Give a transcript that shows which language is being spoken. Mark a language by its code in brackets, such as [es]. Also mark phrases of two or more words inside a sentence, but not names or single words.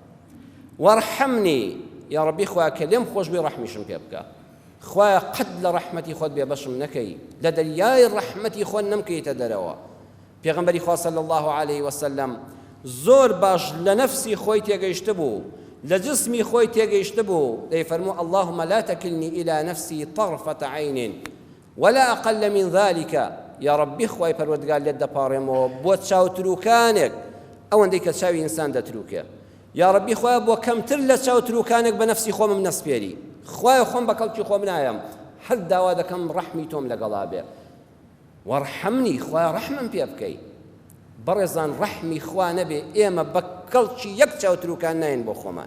[ckb] وەرحەمنی، [ar] یا ڕەبی [ckb] خوایە کە لێم خۆش بێ ڕەحمیشم پێ بکە. خوایە قەت لە ڕەحمەتی خۆت بێبەشم نەکەی، لە دەریای ڕەحمەتی خۆت نەمکەیتە دەرەوە. پێغەمبەری خوا [ar] صلی الله عليه وسلم [ckb] زۆر باش لە نەفسی خۆی تێگەیشتە بوو، لە جسمی خۆی تێگەیشتە بوو، دەیفەرموو [ar] اللهم لا تكلني إلى نفسي طرفة عين ولا أقل من ذلك، یا ڕەبی [ckb] خوای پەروەردگار لێت دەپاڕێمەوە بۆ چاوتروکانێک ئەوەندەی کە چاوی ئینسان دەتروکێ، [ar] یا ڕەبی [ckb] خوایە بۆ کەمتر لە چاوتروکانێک بە نەفسی خۆمم نەسپێری، خوایە خۆم بە کەڵکی خۆم نایەم، هەر داوا دەکەم ڕەحمی تۆم لەگەڵا بێ. وەرحەمنی، خوایە ڕەحمم پێ بکەی. بەڕێزان ڕەحمی خوا نەبێ ئێمە بە کەڵکی یەک چاوتروکان ناین بۆ خۆمان.